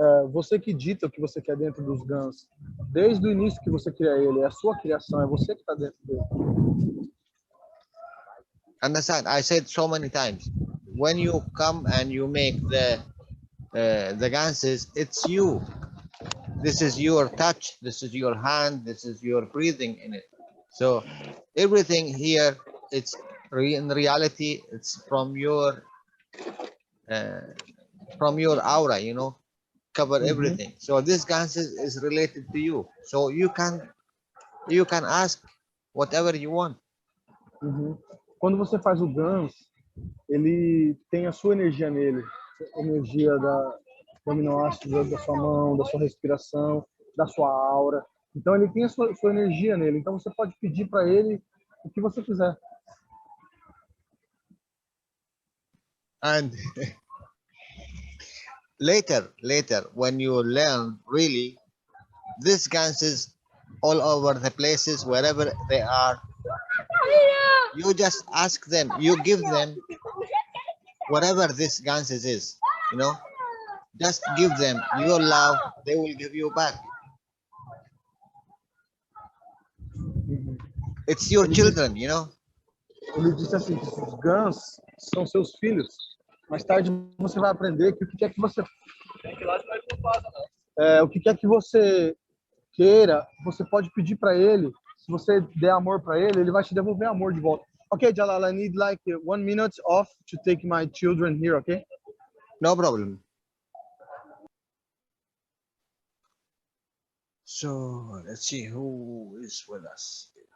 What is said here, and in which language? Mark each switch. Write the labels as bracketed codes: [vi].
[pt] Você que dita o que você quer dentro dos GANs. Desde o início que você cria ele. É a sua criação. É você que está dentro dele. [en] Understand? I said so many times. When you come and you make the ganses, it's you. This is your touch. This is your hand. This is your breathing in it. So everything here, it's in reality, it's from your aura, you know, cover everything. So this ganses is related to you. So you can ask whatever you want. [pt] Quando você faz o GANS, ele tem a sua energia nele. A energia do aminoácido da sua mão, da sua respiração, da sua aura. Então ele tem a sua energia nele. Então você pode pedir para ele o que você quiser. [en] And later, when you learn really, these ganses all over the places, wherever they are, you just ask them, you give them whatever this ganses is, you know, just give them your love, they will give you back. It's your children, you know. [pt] Ele disse assim, que os GANs são seus filhos. Mais tarde você vai aprender que o que quer que você queira, você pode pedir para ele. Se você der amor para ele, ele vai te devolver amor de volta. [en] Okay, Jalal, I need like 1 minute off to take my children here, okay? No problem. So let's see who is with us.